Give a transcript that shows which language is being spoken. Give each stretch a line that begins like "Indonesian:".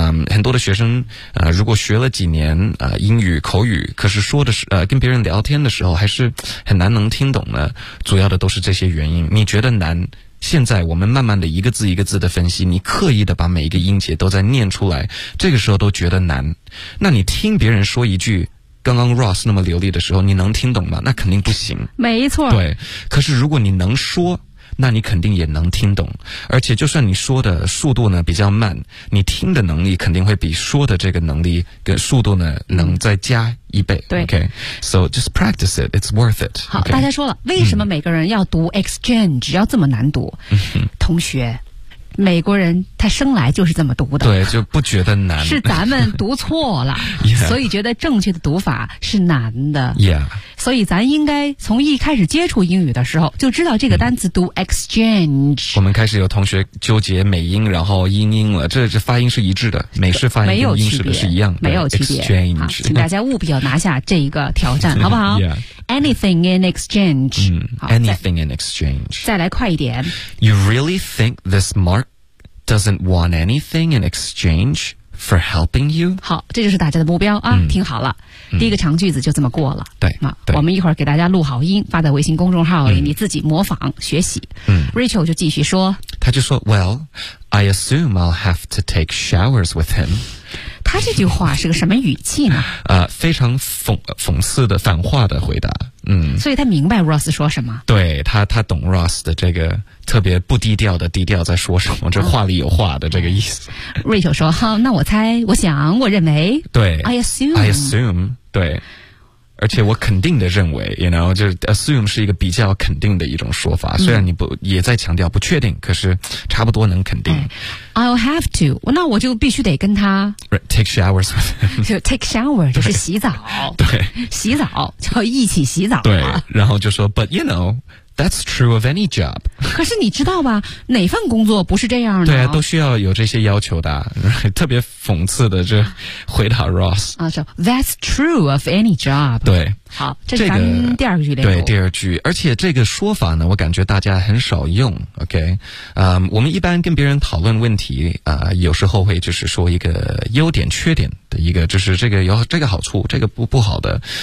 Chinese: 很多的学生如果学了几年英语口语可是说的是跟别人聊天的时候还是很难能听懂呢主要的都是这些原因你觉得难现在我们慢慢的一个字一个字的分析你刻意的把每一个音节都在念出来这个时候都觉得难那你听别人说一句刚刚 Ross 那么流利的时候你能听懂吗那肯定不行没错对可是如果你能说那你肯定也能听懂而且就算你说的速度呢比较慢你听的能力肯定会比说的这个能力跟速度呢能再加一倍对
English: okay so just practice it it's worth it
Chinese: 好、
English: okay?
Chinese: 大家说了为什么每个人要读 exchange 要这么难读同学美国人他生来就是这么读的，对，就不觉得难，是咱们读错了
English: yeah,
Chinese: 所以觉得正确的读法是难的、
English: yeah.
Chinese: 所以咱应该从一开始接触英语的时候就知道这个单词读 exchange、嗯、我们开始有同学纠结美音然后英音了，这发音是一致的，美式发音跟英式的是一样的，没有区别
English: exchange,
Chinese: 好，请大家务必要拿下这一个挑战好不好、
English: yeah. anything in exchange、嗯、anything in exchange
Chinese: 再来快一点。
English: You really think this markDoesn't want anything in exchange for helping you?
Chinese: 好，这就是大家的目标啊、嗯、听好了、嗯、第一个长句子就这么过了。对，那我们一会儿给大家录好音发在微信公众号里、嗯、你自己模仿学习。嗯 ,Rachel 就继续说。他就说
English: ,Well, I assume I'll have to take showers with him.
Chinese: 他这句话是个什么语气呢？非常讽刺的反话的回答。嗯，所以他明白 Ross 说什么，对，他懂 Ross 的这个特别不低调的低调在说什么、哦、这话里有话的这个意思。 Rachel 说好，那我猜，我想，我认为，对，
English: I assume
Chinese: 对，而且我肯定的认为
English: you know,
Chinese: 就 assume 是一个比较肯定的一种说法，虽然你不、嗯、也在强调不确定，可是差不多能肯定、哎、
English: I'll have to,
Chinese: 那我就必须得跟他
English: right, take showers with
Chinese: him, 就
English: take shower
Chinese: 就是洗澡，对，洗澡就一起洗澡，对，然后就说
English: but you know that's true of any job,
Chinese: 可是你知道吧，哪份工作不是这样的，对啊，都需要有这些要求的、啊、特别讽刺的这回答 Ross、
English: 啊、so, that's true of any job,
Chinese: 对，好，这是咱第二句的、对，第二句，而且这个说法呢我感觉大家很少用 OK、我们一般跟别人讨论问题有时候会就是说一个优点缺点的一个，就是这个有这个好处这个不好的，